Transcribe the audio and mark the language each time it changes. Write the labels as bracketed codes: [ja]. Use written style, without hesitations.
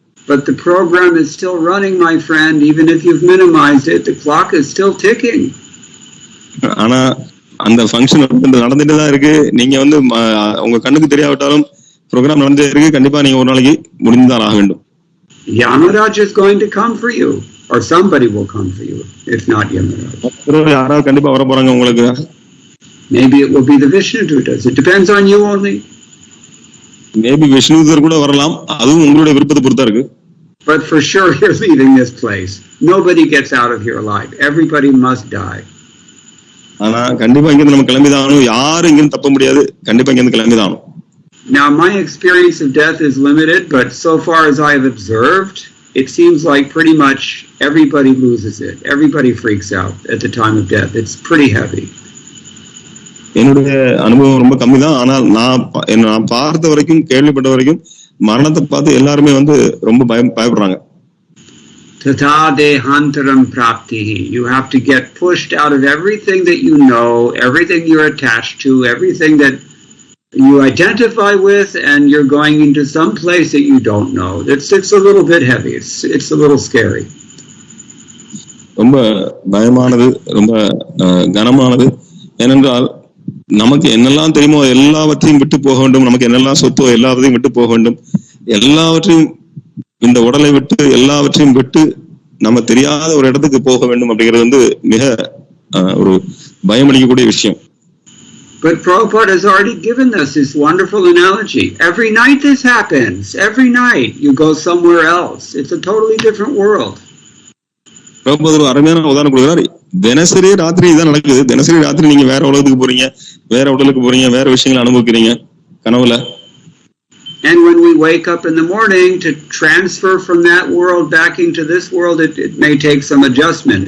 [en] But the program is still running, my friend. Even if you've minimized it, the clock is still ticking. [ta] ஆனா அந்த function நடந்துட்டு தான் இருக்கு. நீங்க வந்து உங்க கண்ணுக்கு தெரியாவிட்டாலும் ப்ரோக்ராம் நடந்துட்டே இருக்கு. கண்டிப்பா நீங்க ஒரு நாளைக்கு முடிந்துதான் ஆக வேண்டும். [en] Yamaraj is going to come for you, or somebody will come for you. If not Yamaraj, [ta] யாராவது கண்டிப்பா வர போறாங்க உங்களுக்கு. [en] Maybe it will be the Vishnudutas. It depends on you only. [ta] Maybe Vishnudar கூட வரலாம், அதுவும் உங்களுடைய விருப்பத்தை பொறுத்தா இருக்கு. [en] But for sure you're leaving this place. Nobody gets out of here alive. Everybody must die. [ta] ஆனா கண்டிப்பா இங்க நம்ம கிளம்பிதானும், யாரும் இங்க தப்ப முடியாது, கண்டிப்பா இங்க கிளம்பிதானும். [en] Now my experience of death is limited, but so far as I have observed, it seems like pretty much everybody loses it. Everybody freaks out at the time of death. It's pretty heavy. [ta] என்னுடைய அனுபவம் ரொம்ப கம்மி தான். ஆனால் நான் பார்த்த வரைக்கும், கேள்விப்பட்ட வரைக்கும் மரணத்தை பார்த்து எல்லாருமே வந்து ரொம்ப பயப்படுறாங்க. [sa] Tata dehantaram praptihi. [en] You have to get pushed out of everything that you know, everything you're attached to, everything that you identify with, and you're going into some place that you don't know. It's a little bit heavy. It's a little scary. [ta] ரொம்ப பயமானது, ரொம்ப கனமானது. ஏனென்றால் நமக்கு என்னெல்லாம் தெரியுமோ எல்லாவற்றையும் விட்டு போக வேண்டும், நமக்கு என்னெல்லாம் சொத்தோ எல்லாவற்றையும் விட்டு போக வேண்டும், எல்லாவற்றையும் இந்த உடலை விட்டு எல்லாவற்றையும் விட்டு நம்ம தெரியாத ஒரு இடத்துக்கு போக வேண்டும் அப்படிங்கிறது வந்து மிக ஒரு பயமளிக்கக்கூடிய விஷயம். [en] But Prabhupada has already given us this wonderful analogy. Every night this happens. Every night you go somewhere else. It's a totally different world. [ta] Prabhupada ஒரு அருமையான உதாரணம் கொடுக்கிறார். தினசரி ராத்திரி இதான் நடக்குது. தினசரி ராத்திரி நீங்க வேற உலகத்துக்கு போறீங்க, வேற உடலுக்கு போறீங்க, வேற விஷயங்களை அனுபவிக்கிறீங்க கனவுல. [en] And when we wake up in the morning to transfer from that world back into this world, it may take some adjustment.